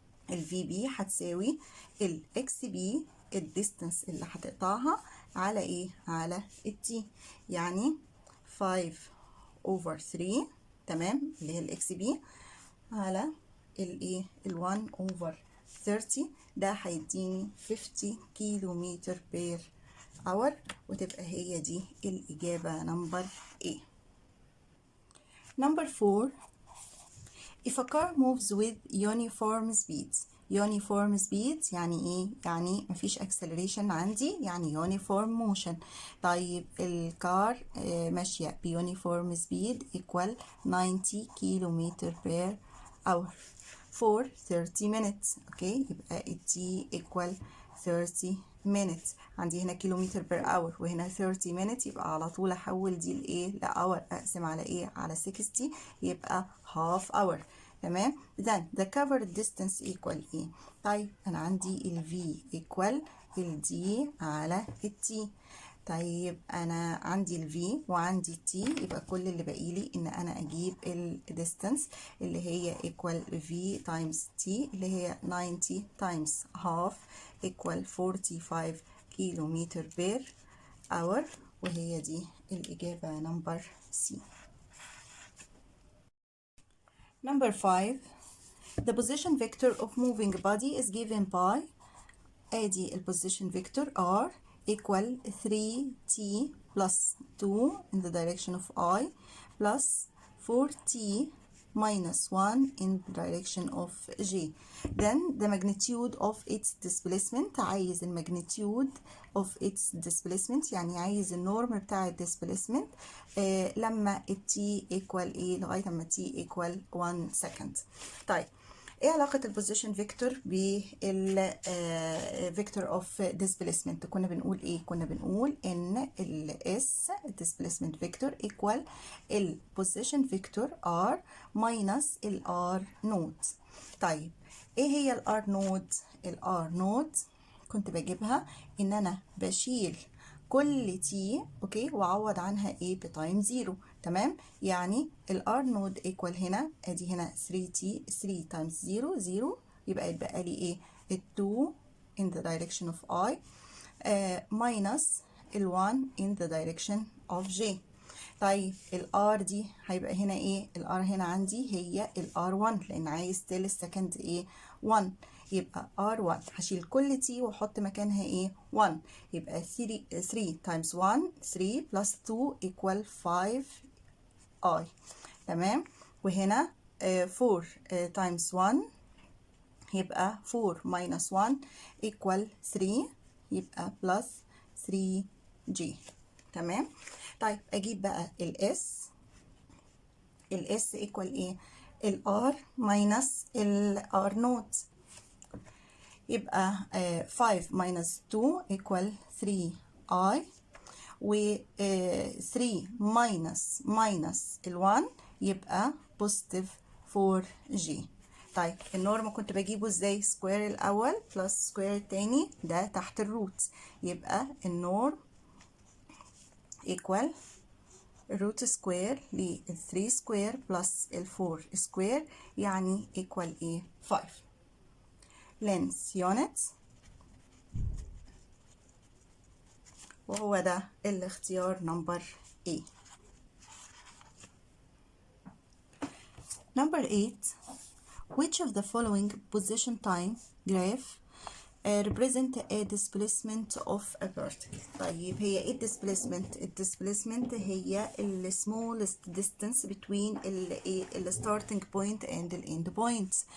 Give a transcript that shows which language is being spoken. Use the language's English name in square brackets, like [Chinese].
[Arabic] ال VB هتساوي ال XB الديستانس اللي هتقطعها على ايه؟ على التي، يعني 5 over 3، تمام، اللي هي ال XB، على الايه؟ ال 1 over 30، ده هيديني 50 كيلو متر بير اور، وتبقى هي دي الإجابة نمبر A. [English] Number 4. If a car moves with uniform speeds. [Arabic] Uniform speeds يعني ايه؟ يعني مفيش acceleration عندي، يعني uniform motion. طيب الكار ماشية بuniform speed equal 90 كيلو متر بير hour for 30 minutes. اوكي، يبقى [English] t equal 30 minutes. [Arabic] عندي هنا كيلومتر بير اور وهنا 30 minutes، يبقى على طول احول دي لايه؟ لاور، اقسم على ايه؟ على 60، يبقى half hour. تمام. [English] then the covered distance equal [Arabic] ايه؟ طيب انا عندي [English] ال v equal ال d على ال t. [Arabic] طيب انا عندي ال v وعندي ال t، يبقى كل اللي باقي لي ان انا اجيب ال distance اللي هي equal v times t، اللي هي 90 times half equal 45 كيلو متر بير اور، وهي دي الإجابة نمبر C. [English] Number 5. The position vector of moving body is given by [Arabic] ادي [English] ال position vector R equal 3t plus 2 in the direction of I plus 4t minus 1 in the direction of J. Then the magnitude of its displacement، [Arabic] عايز ال magnitude of its displacement، يعني عايز النورم بتاع ال displacement لما ال t equal ايه؟ لغاية ما t equal 1 second. طيب ايه علاقة البوزيشن فيكتور بالفيكتور اوف ديسبيسمنت؟ كنا بنقول ايه؟ كنا بنقول ان الاس displacement فيكتور equal البوزيشن فيكتور ار ماينس الار نود. طيب ايه هي الار نود؟ الار نود كنت بجيبها ان انا بشيل كل تي، اوكي، واعوض عنها ايه؟ بتايم زيرو. تمام، يعني الار نود ايكوال هنا، ادي هنا 3 تي، 3 تايمز 0 0، يبقى يتبقى لي ايه؟ ال 2 [English] in the direction of I minus [Arabic] ال 1 in the direction of J. طيب الار دي هيبقى هنا ايه؟ الار هنا عندي هي الار 1 لان عايز تل السكند ايه؟ 1، يبقى R1 هشيل كل t واحط مكانها ايه؟ 1، يبقى 3 times 1 3 plus 2 equal 5i. تمام، وهنا 4 times 1 يبقى 4 minus 1 equal 3، يبقى plus 3g. تمام. طيب اجيب بقى الاس equal ايه؟ الار minus الار نوت. يبقى 5 minus 2 equal 3i، و 3 minus ال 1 يبقى positive 4g. طيب النورم كنت بجيبه ازاي؟ سكوير الاول بلس سكوير التاني، ده تحت الروت، يبقى النورم equal روت سكوير لل 3 سكوير بلس ال 4 سكوير، يعني equal ايه؟ 5. length unit، وهو ده الاختيار نمبر A. [English] Number 8. Which of the following position time graph represent a displacement of a particle؟ [Arabic] طيب هي ايه [English] displacement؟ الديسبليسمنت هي ال smallest distance between ال starting point and ال end point.